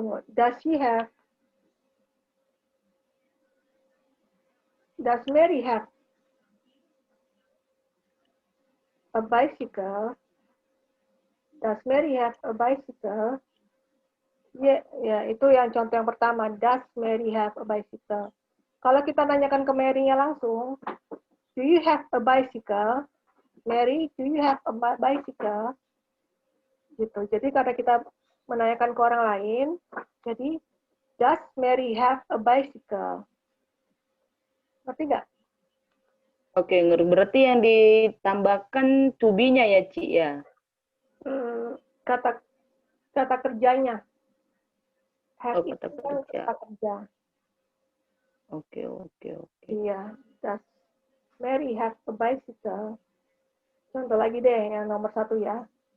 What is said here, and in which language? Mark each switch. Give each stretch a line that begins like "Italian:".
English: does she have, does Mary have a bicycle? Does Mary have a bicycle?
Indonesian: Ya, ya, itu yang contoh yang pertama.
English: Does Mary have a bicycle?
Indonesian: Kalau kita nanyakan ke Mary-nya langsung,
English: do you have a bicycle? Mary, do you have a bicycle?
Indonesian: Gitu. Jadi karena kita menanyakan ke orang lain, jadi
English: does Mary have a bicycle?
Indonesian: Ngerti nggak? Oke, berarti yang ditambahkan to be-nya ya, Ci ya. Kata kata kerjanya. Have Oh, itu kata kan kerja. kata kerja. Oke, oke, oke. Iya.
English: Does Mary have a bicycle?
Indonesian: Contoh lagi deh yang nomor 1 ya.